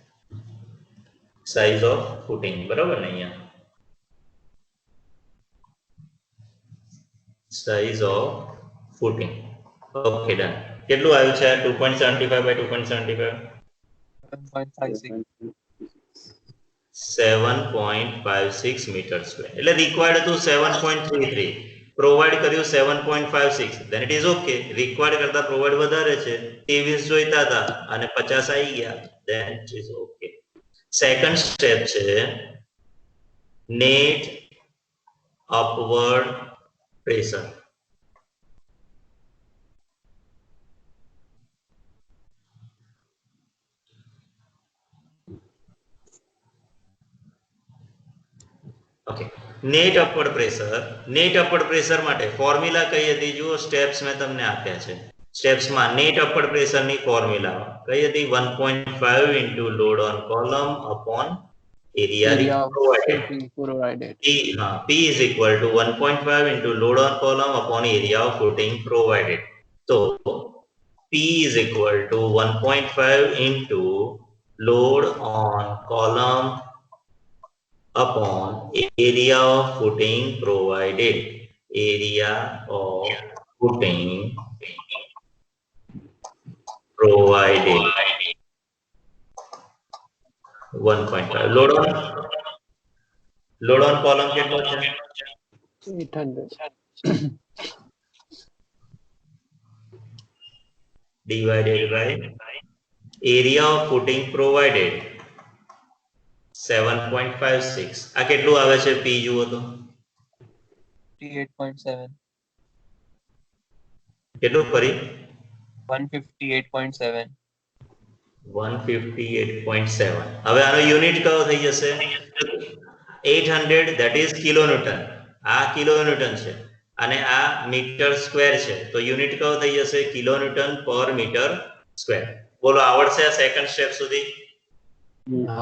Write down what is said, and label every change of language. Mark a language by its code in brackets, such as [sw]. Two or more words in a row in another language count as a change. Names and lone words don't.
[en] size of footing [gu] બરાબર ને? અહીંયા [en] size of footing. okay, done. [gu] કેટલું આવ્યું છે? 2.75 by 2.75 7.56 [en] meter square. [gu] એટલે રિક્વાયર્ડ હતું 7.33, પ્રોવાઈડ કર્યું 7.56. [en] then it is okay. [gu] રિક્વાયર્ડ કરતા પ્રોવાઈડ વધારે છે, 23 જોઈતા હતા અને 50 આવી ગયા. [en] then it is okay. second step છે net upward pressure. okay, net upward pressure [gu] માટે ફોર્મ્યુલા કઈ હતી જુઓ? સ્ટેપ્સ મેં તમને આપ્યા છે. સ્ટેપ્સમાં [en] net upward pressureની [gu] ફોર્મ્યુલા કઈ હતી? [en] 1.5 into load on column upon area provided. P is equal to 1.5 into load on column upon area of footing provided. So P is equal to 1.5 into load on column upon area of footing provided. Area of footing provided 1.5. load on column [gu] કેટલો છે? 800. [en] divided by area of footing provided 7.56. [gu] આ કેટલું આવે છે p જુઓ તો 58.7. કેટલું ફરી 158.7. 158.7. હવે આનો યુનિટ કયો થઈ જશે 800, [en] that is kilonewton. [gu] આ કિલોન્યુટન છે અને આ [en] meter square [gu] છે, તો યુનિટ કયો થઈ જશે કિલોન્યુટન પર મીટર સ્ક્વેર. બોલો આવડશે આ સેકન્ડ સ્ટેપ સુધી? હા.